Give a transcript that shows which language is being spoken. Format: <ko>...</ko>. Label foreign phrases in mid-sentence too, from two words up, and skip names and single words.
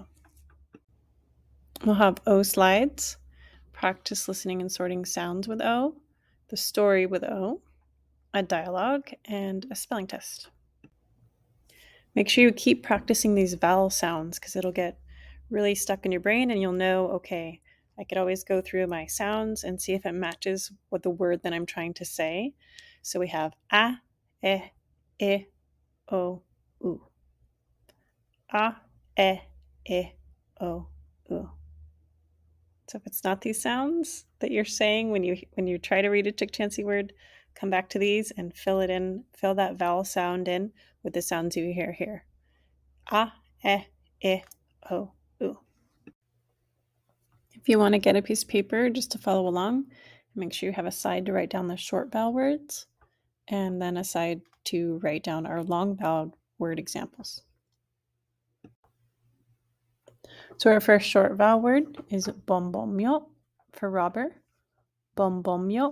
<en>We'll have O slides, practice listening and sorting sounds with O, the story with O, a dialogue, and a spelling test. Make sure you keep practicing these vowel sounds because it'll get really stuck in your brain and you'll know, okay, I could always go through my sounds and see if it matches what the word that I'm trying to say. So we have a, e, o, u. A, e, o, u. So if it's not these sounds that you're saying when you try to read a Chukchansi word, come back to these and fill that vowel sound in with the sounds you hear here. A, e, o, u. If you want to get a piece of paper just to follow along, make sure you have a side to write down the short vowel words and then a side to write down our long vowel word examples. So our first short vowel word is bombomyo for robber, bombomyo.</en>